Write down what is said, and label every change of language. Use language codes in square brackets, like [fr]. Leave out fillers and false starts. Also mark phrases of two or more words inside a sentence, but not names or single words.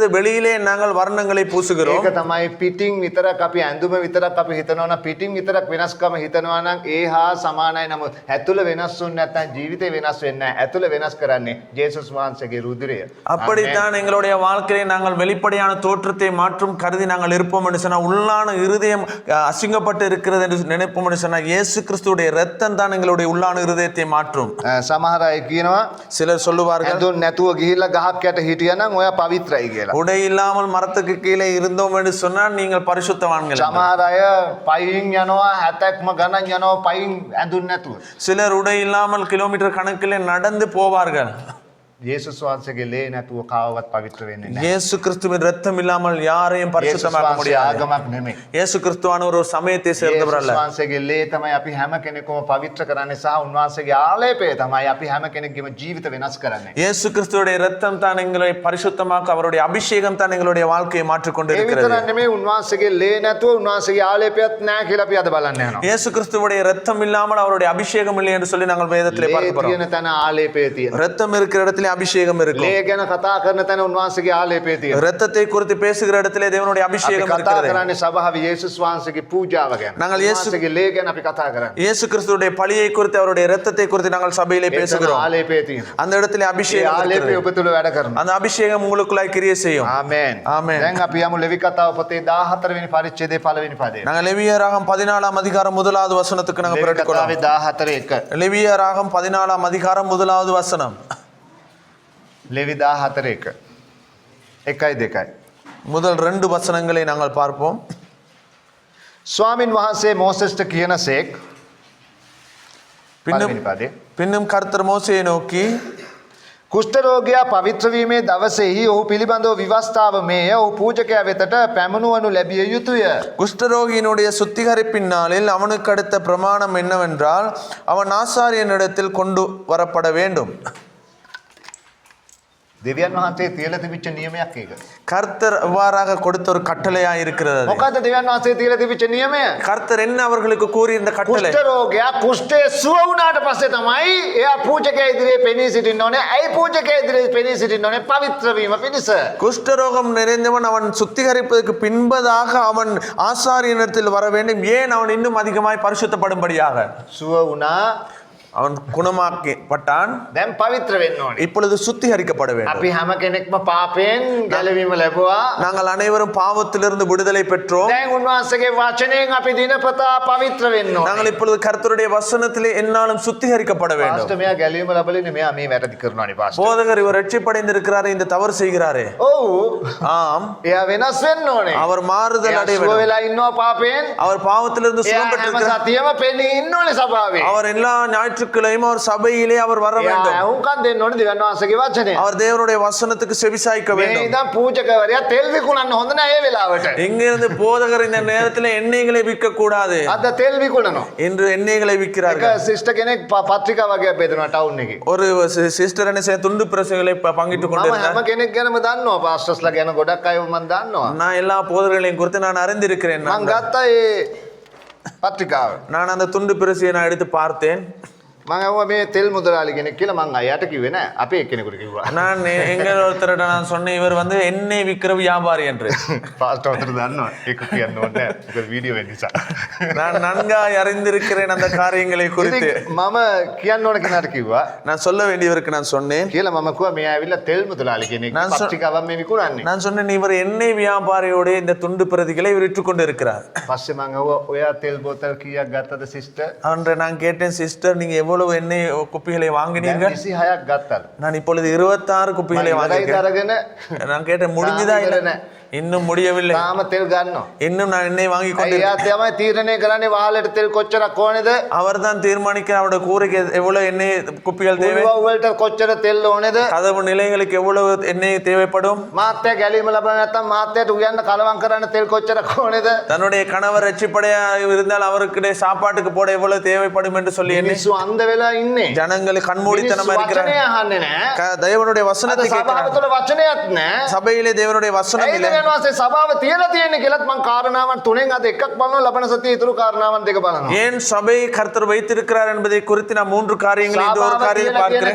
[ta] வெளியிலே நாங்கள் வர்ணங்களை பூசுகிறோம். [si] ඒක තමයි පිටින් විතරක් අපි ඇඳුම විතරක් අපි හිතනවා නම් පිටින් විතරක් වෙනස්කම හිතනවා නම් ඒ හා සමානයි. නමුත් ඇතුළ වෙනස් වුනේ නැත්නම් ජීවිතේ වෙනස් වෙන්නේ නැහැ. ඇතුළ වෙනස් කරන්නේ ජේසුස් වහන්සේගේ රුධිරය. [ta] அப்படித்தான் எங்களுடைய வாழ்க்கையை நாங்கள் வெளிப்படையான தோற்றத்தை மாற்றும் கருதி நாங்கள் இருப்போம் என்று சொன்னால் உள்ளான இருதயம் அசிங்கப்பட்டு இருக்கிறது என்று நினைப்போம் என்று சொன்னால் இயேசு கிறிஸ்துவுடைய இரத்தம் தான் எங்களுடைய உள்ளான இருதயத்தை மாற்றும். [si] සමහර අය කියනවා [ta] சிலர் சொல்லுவார்கள் [si] ඇඳුම් නැතුව ගිහිල්ලා ගහක් යට හිටියා නම් ඔයා පවිත්‍රයි කියලා. [ta] உடை இல்லாமல் மரத்துக்கு கீழே இருந்தோம் என்று சொன்னால் நீங்கள் பரிசுத்தவான்கள். [si] සමහර අය පයින් යනවා 70ක්ම ගණන් යනවා පයින් ඇඳුම් නැතුව. [ta] சிலர் உடை இல்லாமல் கிலோமீட்டர் கணக்கிலே நடந்து போவார்கள். [si] යේසුස් වහන්සේගේ ලේ නැතුව කාවවත් පවිත්‍ර වෙන්නේ නැහැ. [ta] இயேசு கிறிஸ்துவின் இரத்தம் இல்லாமல் யாரையும் [si] යේසුස් [ta] பரிசுத்தமாக்க [si] වහන්සේ [ta] முடியாது. [si] ආගමක් නෙමෙයි. [ta] இயேசு கிறிஸ்துவான ஒரு சமயத்தை சேர்ந்தவர் [si] යේසුස් [ta] அல்ல. [si] වහන්සේගේ ලේ තමයි අපි හැම කෙනෙකුම පවිත්‍ර කරන්නේ සහ උන්වහන්සේගේ ආලේපය තමයි අපි හැම කෙනෙක්ගේම ජීවිත වෙනස් කරන්නේ. [ta] இயேசு கிறிஸ்துவோட இரத்தம் தான் எங்களை பரிசுத்தமாக்க, அவருடைய அபிஷேகம் தான் எங்களுடைய வாழ்க்கையை மாற்றிக்கொண்டு [si] ඒ [ta] இருக்கிறது. [si] විතරක් නෙමෙයි උන්වහන්සේගේ ලේ නැතුව උන්වහන්සේගේ ආලේපයත් නැහැ කියලා අපි අද බලන්න යනවා. [ta] இயேசு கிறிஸ்துவோடைய இரத்தம் இல்லாமல் அவருடைய அபிஷேகம் இல்லை என்று சொல்லி நாங்கள் வேதத்திலே [si] ලේ [ta] பார்க்க போறோம். [si] තියෙන තැන ආලේපය තියෙනවා. [ta] இரத்தம் இருக்கிற இடத்திலே அபிஷேகம் இருக்கும். [si] ලේ ගැන කතා කරන තැන උන්වහන්සේගේ ආලේපය තියෙනවා. [ta] இரத்தத்தை குறித்து பேசுகிற இடத்திலே தேவனுடைய [si] අපි [ta] அபிஷேகம் [si] කතා [ta] இருக்கிறது. [si] කරන්නේ සභාවේ යේසුස් වහන්සේගේ පූජාව ගැන. [ta] நாங்கள் இயேசு- [si] උන්වහන්සේගේ ලේ ගැන අපි කතා කරන්නේ. [ta] இயேசு கிறிஸ்துவுடைய பழியை குறித்து அவருடைய இரத்தத்தை குறித்து நாங்கள் சபையிலே [si] එතන [ta] பேசுகிறோம். [si] ආලේපය තියෙනවා. [ta] அந்த இடத்திலே [si] ඒ [ta] அபிஷேகம் [si] ආලේපය [ta] இருக்கிறது. [si] ඔබ තුළ වැඩ කරනවා. [ta] அந்த அபிஷேகம் உங்களுக்குள்ளாய் கிரியை செய்யும். [si] ආමේන්. ආමේන්. දැන් අපි යමු ලෙවි කතාව පොතේ 14 වෙනි පරිච්ඡේදයේ 1 වෙනි පදයට. [ta] நாங்கள் லேவியராகம் 14ஆம் அதிகாரம் 1வது வசனத்துக்கு நாங்கள் [si] ලෙවි [ta] பிரட்டிக்கொள்ளலாம். [si] කතාවේ 14:1. [ta] லேவியராகம் 14ஆம் அதிகாரம் 1வது வசனம். [si] ලෙවි 14:1. 1-2. [ta] முதல் 2 வசனங்களை நாங்கள் பார்ப்போம். [si] ස්වාමින් වහන්සේ මෝසෙස්ට කියනසේක් [ta] பின்னும் [si] පළවෙනි පදේ [ta] பின்னும் கர்த்தர் மோசேயை நோக்கி [si] කුෂ්ඨරෝගියා පවිත්‍ර වීමේ දවසේහි ඔහු පිළිබඳව විවස්ථාව මේය. ඔහු පූජකයා වෙතට පැමුණුවනු ලැබිය යුතුය. [ta] குஷ்டரோகியினுடைய சுத்திகரிப்பின் நாளில் அவனுக்கு அடுத்த பிரமாணம் என்னவென்றால் அவன் ஆசாரியனிடத்தில் கொண்டு வரப்பட வேண்டும். [si] දෙවියන් වහන්සේ තියලා තිබිච්ච නියමයක් ඒක. [ta] கர்த்தர் அவ்வாறாக கொடுத்த ஒரு கட்டளையா இருக்கிறது அது. [si] මොකද්ද දෙවියන් වහන්සේ තියලා තිබිච්ච නියමය? [ta] கர்த்தர் என்ன அவர்களுக்கு கூறியிருந்த கட்டளை? [si] කුෂ්ඨරෝගයා කුෂ්ඨය සුව වුණාට පස්සේ තමයි එයා පූජකයා ඉදිරියේ පෙනී සිටින්න ඕනේ. ඇයි පූජකයා ඉදිරියේ පෙනී සිටින්න ඕනේ? පවිත්‍ර වීම පිණිස. [ta] குஷ்டரோகம் நிறைந்தவன் அவன் சுத்திகரிப்பதற்கு பின்பதாக அவன் ஆசாரியனிடத்தில் வர வேண்டும். ஏன்? அவன் இன்னும் அதிகமாய் பரிசுத்தப்படும்படியாக. [si] සුව වුණා. [ta] அவன் குணமாக்கப்பட்டான். [si] දැන් පවිත්‍ර වෙන්න ඕනේ. [ta] இப்பொழுது சுத்திகரிக்கப்பட வேண்டும். [si] අපි හැම කෙනෙක්ම පාපයෙන් ගැලවීම ලැබුවා. [ta] நாங்கள் அனைவரும் பாவத்திலிருந்து விடுதலை பெற்றோம். [si] දැන් උන්වහන්සේගේ වචනයෙන් අපි දිනපතා පවිත්‍ර වෙන්න ඕනේ. [ta] நாங்கள் இப்பொழுது கர்த்தருடைய வசனத்திலே என்னாலும் சுத்திகரிக்கப்பட வேண்டும். [si] පාස්ටර් මෙයා ගැලවීම ලැබලින්නේ මෙයා මේ වැරදි කරනවානේ පාස්ටර්. [ta] போதகர் இவர் ரட்சிப்படைந்திருக்கிறாரே, இந்த தவறு செய்கிறாரே. [si] ඔව්. [ta] ஆம், [si] එයා වෙනස් වෙන්න ඕනේ. [ta] அவர் மாறுதல் அடைய [si] සුව [ta] வேண்டும். [si] වෙලා ඉන්නවා පාපයෙන්. [ta] அவர் பாவத்திலிருந்து [si] එයා [ta] சுகம் [si] හැම [ta] பெற்றிருக்கிறார். [si] සතියෙම පෙනී ඉන්න ඕනේ සභාවේ. [ta] அவர் எல்லா ஞாயிற்றுக்கிழமையும் அவர் சபையிலே அவர் வர [si] එයා [ta] வேண்டும். [si] අහුම්කම් දෙන්න ඕනේ දෙවියන් වහන්සේගේ වචනය. [ta] அவர் தேவனுடைய வசனத்துக்கு செவிசாய்க்க [si] මේ [ta] வேண்டும். [si] ඉඳන් පූජකවරයා තෙල් විකුණන්න හොඳ නැහැ ඒ වෙලාවට. [ta] எங்கிருந்து போதகர் இந்த நேரத்தில் எண்ணெய்களை விற்க கூடாது [si] අද තෙල් විකුණනවා. [ta] என்று எண்ணெய்களை [si] එක [ta] விற்கிறார்கள். [si] සිස්ටර් කෙනෙක් පත්‍රිකා වගේ බෙදනවා ටවුන් එකේ. [ta] ஒரு சிஸ்டர் என்ன செய்ய துண்டு பிரசுகளை பங்கிட்டுக் [si] මම [ta] கொண்டிருந்தார். [si] හැම කෙනෙක් ගැනම දන්නවා පාස්ටර්ස්ලා ගැන ගොඩක් අය මම දන්නවා. [ta] நான் எல்லா போதகர்களையும் குறித்து நான் அறிந்திருக்கிறேன். [si] මම ගත්තා ඒ පත්‍රිකාව. [ta] நான் அந்த துண்டு பிரசியை நான் எடுத்து பார்த்தேன். [si] මම ඇහුවා මේ තෙල් මුදලාලි කෙනෙක් කියලා මං අයියට කිව්වේ නෑ. අපේ එක්කෙනෙකුට කිව්වා. [ta] நான் எங்கள் ஒருத்தர்கிட்ட நான் சொன்னேன் இவர் வந்து எண்ணெய் விற்கிற வியாபாரி என்று. [si] පාස්ටර් උතර දන්නවා. ඒක කියන්න ඕනේ නෑ. ඒක වීඩියෝ වෙන්න නිසා. [ta] நான் நன்காய் அறிந்திருக்கிறேன் அந்த காரியங்களை குறித்து. [si] ඉතින් මම කියන්න ඕන කෙනාට කිව්වා. [ta] நான் சொல்ல வேண்டியவருக்கு நான் சொன்னேன். [si] කියලා මම කිව්වා මේ ඇවිල්ලා තෙල් මුදලාලි කෙනෙක්. පත්‍රිකාවක් මේ විකුණන්නේ. [ta] நான் சொன்னேன் இவர் எண்ணெய் வியாபாரியோட இந்த துண்டு பிரதிகளை விற்றுக் கொண்டு இருக்கிறார். [si] පස්සේ මං ඇහුවා ඔයා තෙල් බෝතල් කීයක් ගත්තද සිස්ටර්? [ta] அன்று நான் கேட்டேன் சிஸ்டர் நீங்க எவ்வளவு எண்ணெய் குப்பிகளை வாங்கினீர்கள்? [si] 26ක් ගත්තලු. [ta] நான் இப்பொழுது 26 குப்பிகளை வாங்கியிருக்கேன். [si] අරගෙන [ta] நான் கேட்டேன் முடிஞ்சுதா இல்லை? இன்னும் முடியவில்லை. [si] තාම තෙල් ගන්නවා. [ta] இன்னும் நான் எண்ணெய் வாங்கி கொண்டு [si] එයා තමයි තීරණය කරන්නේ වහලට තෙල් කොච්චරක් ඕනේද? [ta] அவர் தான் தீர்மானிக்க அவருடைய கூரைக்கு எவ்வளவு எண்ணெய் குப்பிகள் தேவை, [si] වලට කොච්චර තෙල් ඕනේද? [ta] கதவு நிலைகளுக்கு எவ்வளவு எண்ணெய் தேவைப்படும், [si] මාත්‍ය ගැලීම ලබන නැත්නම් මාත්‍යට උයන්න කලවම් කරන්න තෙල් කොච්චරක් ඕනේද? [ta] தன்னுடைய கணவர் ரட்சிப்படையா இருந்தால் அவருக்கு சாப்பாட்டுக்கு போட எவ்வளவு தேவைப்படும் என்று சொல்லி எண்ணி [si] මිනිස්සු අන්ධ වෙලා ඉන්නේ. [ta] ஜனங்கள் கண்மூடித்தனமா இருக்கிறாங்க. [si] වචනය අහන්නේ නැහැ. [ta] தேவனுடைய வசனத்தை [si] සභාව [ta] கேட்கிறாங்க. [si] තුළ වචනයක් නැහැ. [ta] சபையிலே தேவனுடைய வசனம் இல்லை. [si] ඊළඟ සභාව තියලා තියෙන්නේ කියලාත් මං කාරණාවන් තුනෙන් අද එකක් බලනවා ලබන සතියේ ඉතුරු කාරණාවන් දෙක බලනවා. [ta] ஏன் சபை கர்த்தர் வைத்திருக்கிறார் என்பதை குறித்து நான் 3 காரியங்களை இந்த ஒரு காரியத்தை பார்க்கிறேன்.